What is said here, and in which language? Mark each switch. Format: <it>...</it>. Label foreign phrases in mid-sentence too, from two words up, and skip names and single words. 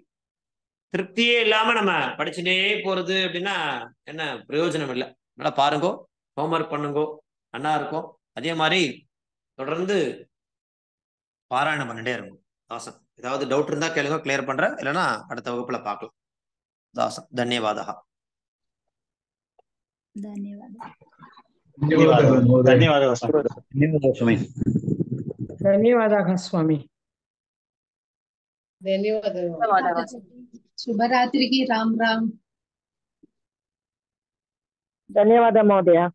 <ta>திருப்தியே இல்லாம நம்ம படிச்சுட்டே போறது அப்படின்னா என்ன பிரயோஜனம் இல்லை. நல்லா பாருங்கோ, ஹோம்ஒர்க் பண்ணுங்கோ, நல்லா இருக்கும். அதே மாதிரி தொடர்ந்து பாராயணம் பண்ணிட்டே இருக்கும். தாசன் ஏதாவது டவுட் இருந்தா கேளுங்க, கிளியர் பண்றேன். இல்லைன்னா அடுத்த வகுப்புல பார்க்கலாம். தாசன் தன்யவாதா.</ta> <kn>ಧನ್ಯವಾದಗಳು ಸ್ವಾಮಿ. ಧನ್ಯವಾದಗಳು ಸ್ವಾಮಿ. ಧನ್ಯವಾದಗಳು. ಶುಭರಾತ್ರಿಗೆ. ರಾಮ್ ರಾಮ್. ಧನ್ಯವಾದ ಮಹೋದಯ.</kn>